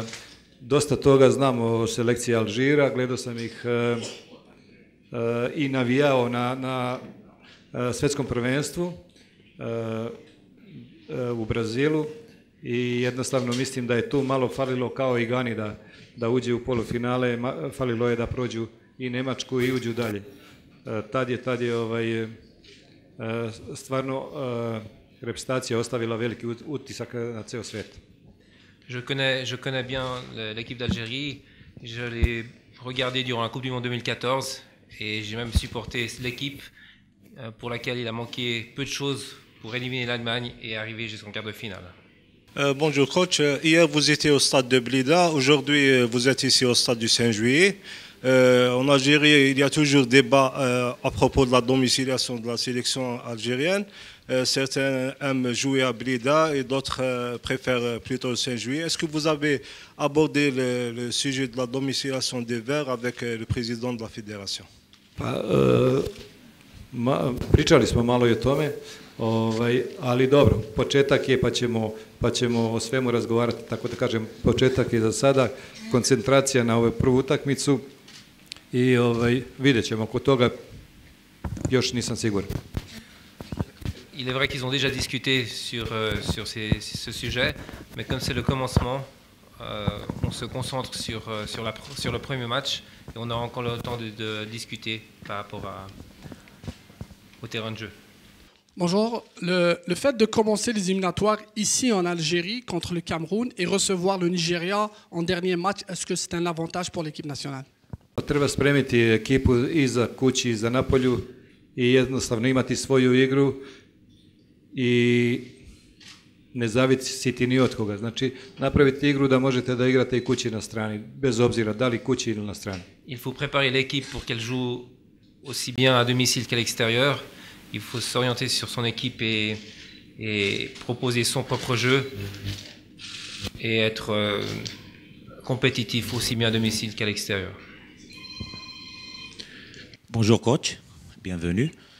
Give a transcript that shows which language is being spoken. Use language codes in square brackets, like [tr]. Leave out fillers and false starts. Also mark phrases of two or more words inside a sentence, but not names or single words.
[sr] Dosta toga znam o selekciji Alžira, gledao sam ih i navijao na svetskom prvenstvu u Brazilu i jednostavno mislim da je tu malo falilo kao i Gani da uđe u polufinale, falilo je da prođu i Nemačku i uđu dalje. Tad je stvarno reprezentacija ostavila veliki utisak na ceo svet. [fr] Je connais bien l'équipe d'Algérie, je l'ai regardé durant la Coupe du Monde 2014 et j'ai même supporté l'équipe pour laquelle il a manqué peu de choses pour éliminer l'Allemagne et arriver jusqu'en quart de finale. Bonjour coach, hier vous étiez au stade de Blida, aujourd'hui vous êtes ici au stade du 5 juillet. En Algérie, il y a toujours débat à propos de la domiciliation de la sélection algérienne. Certains aiment jouer à Blida et d'autres préfèrent plutôt le 5 juillet. Est-ce que vous avez abordé le sujet de la domiciliation des Verts avec le président de la fédération? [sr] Pričali smo malo i o tome, ali dobro, početak je pa ćemo o svemu razgovarati, tako da kažem, početak je za sada, koncentracija na ovu prvu utakmicu i vidjet ćemo, oko toga još nisam siguran. [fr] Il est vrai qu'ils ont déjà discuté sur ce sujet, mais comme c'est le commencement, on se concentre sur le premier match et on a encore le temps de discuter par rapport au terrain de jeu. Bonjour. Le fait de commencer les éliminatoires ici en Algérie contre le Cameroun et recevoir le Nigeria en dernier match, est-ce que c'est un avantage pour l'équipe nationale? [sr] Treba spremiti ekipu i za kući i za Napolju i jednostavno imati svoju igru i ne zavisiti ni od koga. Znači, napraviti igru da možete da igrate i kući na strani, bez obzira da li kući ili na strani. [fr] Il faut préparer l'équipe pour qu'elle joue aussi bien à domicile qu'à l'extérieur. Il faut s'orienter sur son équipe et proposer son propre jeu et être compétitif aussi bien à domicile qu'à l'extérieur. Bonjour coach, bienvenue.